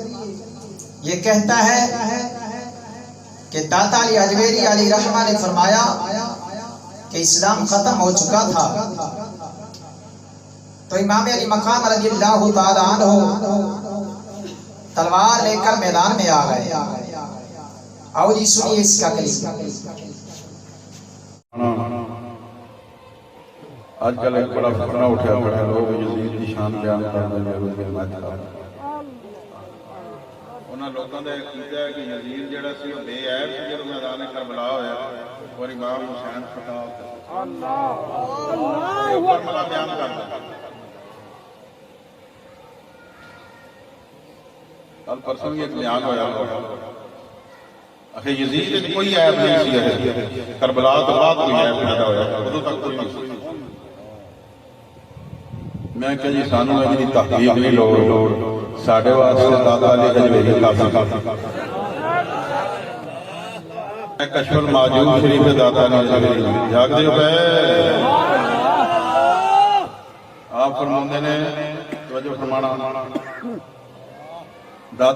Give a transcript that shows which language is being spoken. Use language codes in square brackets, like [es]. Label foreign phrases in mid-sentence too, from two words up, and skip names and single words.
[ur] یہ کہتا ہے کہ داتا علی اجمیری علی رحمہ نے فرمایا کہ اسلام ختم ہو چکا تھا تو امام علی مقام [ar] رضی اللہ تعالی عنہ [ur] تلوار لے کر میدان میں آ گئے. اور یہ سنیے اس کا کلیم۔ آج کل ایک بڑا فتنہ اٹھا پڑا، لوگ یزید کی شان بیان کرتے ہیں، [pa] انہاں لوگاں دا عقیدہ ہے کہ یزید جڑا سی وہ بے عیب سی جدوں میدان کربلا ہویا اور امام حسین خطا اوپر ملا بیان کرتا۔ کل پرسوں بھی ایک بیان ہویا کہ یزید کوئی عیب نہیں سی، کربلا تو بعد کوئی عیب پیدا ہویا، ادوں تک کوئی نہیں سی۔ میں کہ جی سانو اجی تحقیق نہیں لوڑ، ساڈے واسطے دادا علی حجویری کافی۔ میں کشف الماجوب شریف دادا علی حجویری جاگ دے پے آپ فرماندے نے، توجہ فرمانا، دادا